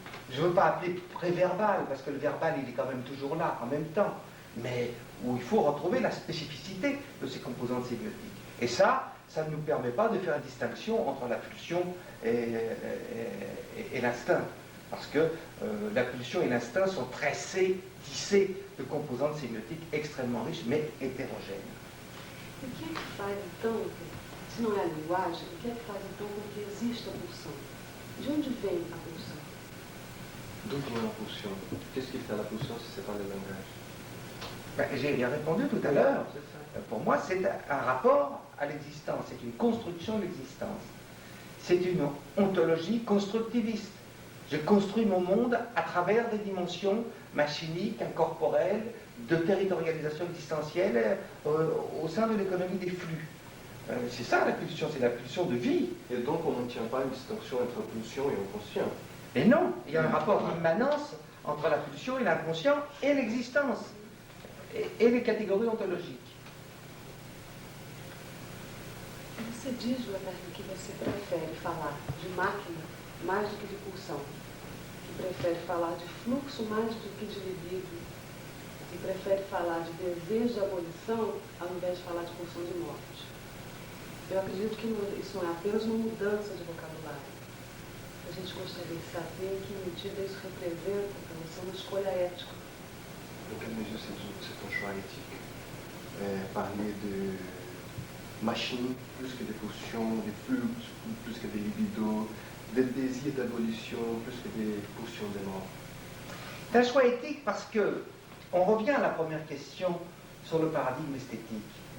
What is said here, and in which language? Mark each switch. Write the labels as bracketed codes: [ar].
[fr] Je ne veux pas appeler préverbal, parce que le verbal, il est quand même toujours là, en même temps, mais où il faut retrouver la spécificité de ces composantes sémiotiques. Et ça ne nous permet pas de faire une distinction entre la pulsion et l'instinct, parce que la pulsion et l'instinct sont tressés, tissés de composantes sémiotiques extrêmement riches, mais hétérogènes. [pt] O que é que faz, então, se não é a linguagem, o que é que faz, então, com que exista a pulsão? De onde vem a pulsão? [fr] D'où vient la pulsion? Qu'est-ce qui fait la pulsion si ce n'est pas le langage? J'ai bien répondu tout à l'heure. Pour moi, c'est un rapport à l'existence, c'est une construction de l'existence. C'est une ontologie constructiviste. Je construis mon monde à travers des dimensions machiniques, incorporelles, de territorialisation existentielle au sein de l'économie des flux. C'est ça la pulsion, c'est la pulsion de vie. Et donc on ne tient pas une distinction entre pulsion et inconscient. Mais non, il y a un rapport d'immanence entre la pulsion et l'inconscient et l'existence, et les catégories ontologiques. [pt] Você diz, Lagarde, que você prefere falar de máquina mais do que de pulsão, que prefere falar de fluxo mais do que de libido, que prefere falar de desejo de abolição ao invés de falar de pulsão de morte. Eu acredito que isso não é apenas uma mudança de vocabulário. A gente gostaria de saber em que medida isso representa para você uma escolha ética. [fr] Dans quelle mesure c'est un choix éthique? Parler de machines plus que des pulsions, des flux plus que des libidos, des désirs d'abolition plus que des pulsions de mort. C'est un choix éthique parce que on revient à la première question sur le paradigme esthétique.